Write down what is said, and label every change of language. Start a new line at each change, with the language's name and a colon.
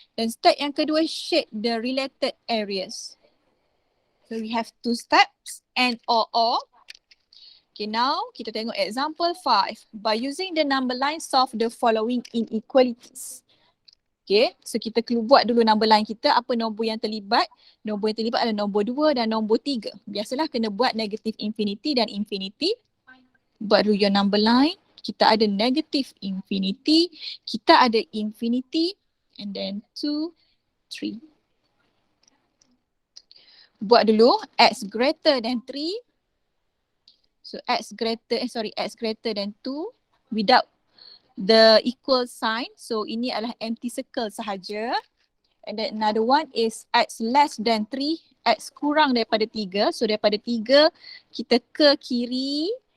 Malay: Dan step yang kedua,
English: shade the related areas. So we have 2 steps, and or. Okay, now
Malay: kita tengok
English: example 5. By using the number line, solve the following inequalities.
Malay: Okay, so kita buat dulu number line kita, apa nombor yang terlibat. Nombor yang terlibat adalah nombor 2 dan nombor 3. Biasalah kena buat negative infinity dan infinity. Buat dulu
English: your number line.
Malay: Kita ada negative infinity, kita ada infinity,
English: and then
Malay: 2, 3. Buat dulu x
English: greater than
Malay: 3.
English: So x greater than 2 without the equal sign.
Malay: So ini adalah empty circle sahaja.
English: And then another one is x less than 3,
Malay: x kurang daripada 3. So daripada 3 kita ke kiri.